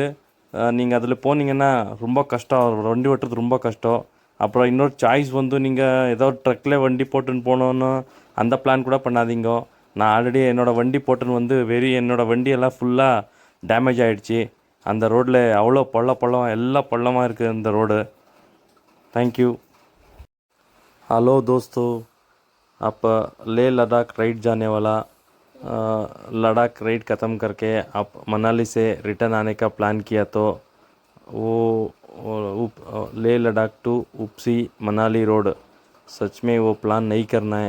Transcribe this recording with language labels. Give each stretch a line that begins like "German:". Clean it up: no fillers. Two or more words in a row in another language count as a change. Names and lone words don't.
Tamil: நீங்கள் அதில் போனீங்கன்னா ரொம்ப கஷ்டம், வண்டி ஓட்டுறது ரொம்ப கஷ்டம். அப்புறம் இன்னொரு சாய்ஸ் வந்து நீங்கள் ஏதோ ட்ரக்கில் வண்டி போட்டுன்னு போனோன்னு அந்த பிளான் கூட பண்ணாதீங்க. நான் ஆல்ரெடி என்னோடய வண்டி போட்டுன்னு வந்து என்னோடய வண்டியெல்லாம் ஃபுல்லாக டேமேஜ் ஆகிடுச்சி. அந்த ரோட்டில் அவ்வளோ பள்ளம் எல்லாம் பள்ளமாக இருக்குது அந்த ரோடு.
English: Thank you.
Hindi: हेलो दोस्तों, आप लेह लद्दाख राइड जाने वाला लद्दाख राइड ख़त्म करके आप मनाली से रिटर्न आने का प्लान किया तो वो लेह लद्दाख टू उपसी मनाली रोड सच में वो प्लान नहीं करना है.